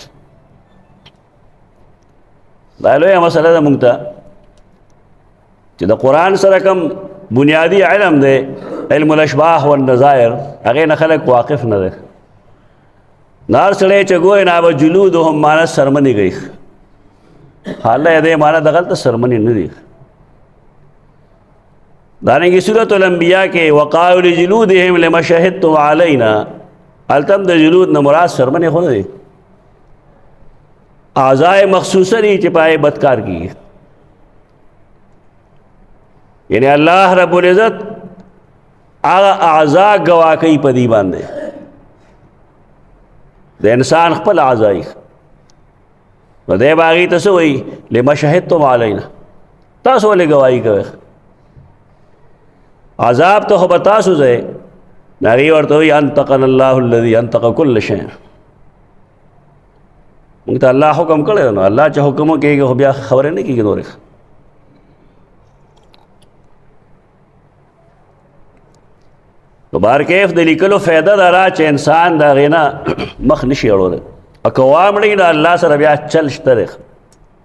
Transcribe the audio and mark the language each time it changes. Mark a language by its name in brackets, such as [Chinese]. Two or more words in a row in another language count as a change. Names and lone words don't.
[Pashto] دا لویه مسله ده مونږ ته چې د قرآن سره کوم بنیادی علم دی، [Arabic] علم الاشباح والنظائر، [Pashto] هغې نه خلک واقف نه دی. نار سړی چې ګوري نه به جلودهم معنی سرمنې کوي، حاله دې معنی دغلته سرمنې نه دي. دارنګې سورة الانبیاء کې [Arabic] وقالوا لجلودهم لما شهدتم علینا، [Pashto] هلته هم د جلود نه مراد سرمنې خو نه دي، اعضاء مخصوصه دي چې پای بدکار کیږي. یعنی الله [Arabic] رب العزت [Pashto] هغه اعضاء ګواه کوي په دې باندې، د انسان خپل اعضاء نو دی به هغې ته څه وایي [Arabic] لما شهدتم علینا، [Pashto] تاسو ولې ګواهي کوئ؟ عذاب ته خو به تاسو ځئ. هغې ورته وایي [Arabic] انطقنا الله الذي انطق كل شیء. [Pashto] مونږ ته الله حکم کړی نو الله چې حکم وکړي خو بیا خبرې نه کېږي نورې. نو بهرکیف د لیکلو فایده دا را چې انسان د هغې نه مخ نشي اړولی، او که وامړي نو الله سره بیا چل شته دی.